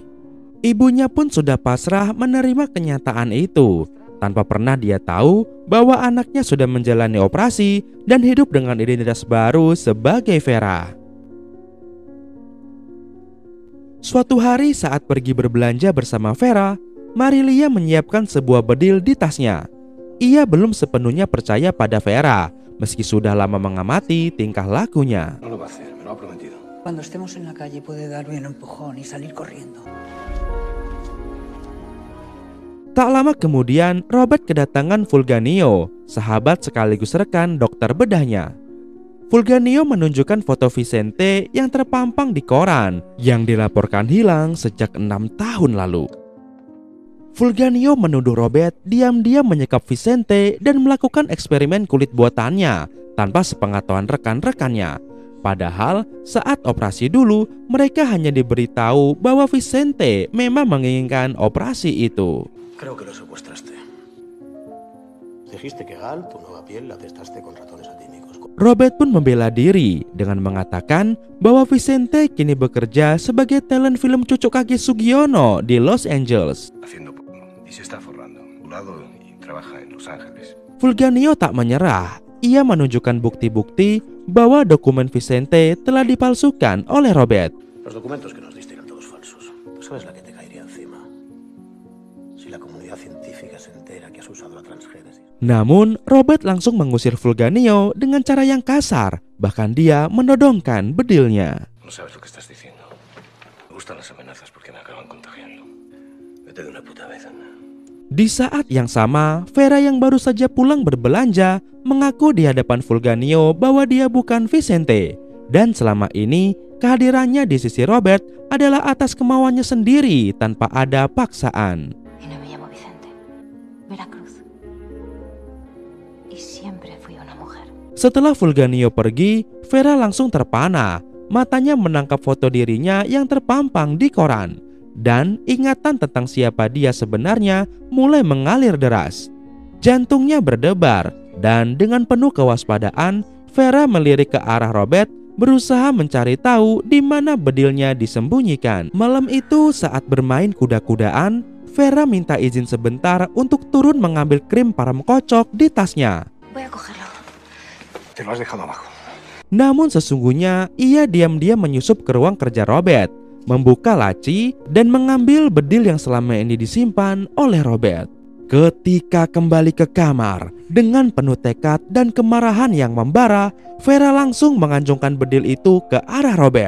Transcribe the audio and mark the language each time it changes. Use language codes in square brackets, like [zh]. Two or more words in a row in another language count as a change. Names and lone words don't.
[id] Ibunya pun sudah pasrah menerima kenyataan itu, tanpa pernah dia tahu bahwa anaknya sudah menjalani operasi dan hidup dengan identitas baru sebagai Vera. Suatu hari saat pergi berbelanja bersama Vera, Marilia menyiapkan sebuah bedil di tasnya. Ia belum sepenuhnya percaya pada Vera, meski sudah lama mengamati tingkah lakunya. [es] Cuando estemos en la calle puede darme un empujón y salir corriendo. [id] Tak lama kemudian, Robert kedatangan Fulgencio, sahabat sekaligus rekan dokter bedahnya. Fulgencio menunjukkan foto Vicente yang terpampang di koran yang dilaporkan hilang sejak 6 tahun lalu. Fulgencio menuduh Robert diam-diam menyekap Vicente dan melakukan eksperimen kulit buatannya tanpa sepengetahuan rekan-rekannya. Padahal saat operasi dulu mereka hanya diberitahu bahwa Vicente memang menginginkan operasi itu. [es] Creo que lo secuestraste. Dijiste que Gal, tu nueva piel, la testaste con ratones atímicos. [id] Robert pun membela diri dengan mengatakan bahwa Vicente kini bekerja sebagai talent film cucuk kaki Sugiono di Los Angeles. [es] Haciendo porno y se está forrando. Un lado y trabaja en Los Ángeles. [id] Fulgencio tak menyerah. Ia menunjukkan bukti-bukti bahwa dokumen Vicente telah dipalsukan oleh Robert. [es] Los documentos que nos diste eran todos falsos. ¿Tú sabes la que te caería encima? Si la comunidad científica se entera que has usado la transgénesis. [id] Namun, Robert langsung mengusir Fulgencio dengan cara yang kasar. Bahkan dia menodongkan bedilnya. [es] No sabes lo que estás diciendo. Me gustan las amenazas porque me acaban contagiando. Vete de una puta vez, anda. [id] Di saat yang sama, Vera yang baru saja pulang berbelanja mengaku di hadapan Fulgencio bahwa dia bukan Vicente. Dan selama ini, kehadirannya di sisi Robert adalah atas kemauannya sendiri tanpa ada paksaan. [es] Y no me llamo Vicente. Veracruz. Y siempre fui una mujer. [id] Setelah Fulgencio pergi, Vera langsung terpana. Matanya menangkap foto dirinya yang terpampang di koran. Dan ingatan tentang siapa dia sebenarnya mulai mengalir deras. Jantungnya berdebar dan dengan penuh kewaspadaan, Vera melirik ke arah Robert berusaha mencari tahu di mana bedilnya disembunyikan. Malam itu saat bermain kuda-kudaan, Vera minta izin sebentar untuk turun mengambil krim parem kocok di tasnya. [es] Voy a cogerlo. Te lo has dejado abajo. [id] Namun sesungguhnya ia diam-diam menyusup ke ruang kerja Robert, membuka laci dan mengambil bedil yang selama ini disimpan oleh Robert. Ketika kembali ke kamar dengan penuh tekad dan kemarahan yang membara, Vera langsung menganjungkan bedil itu ke arah Robert.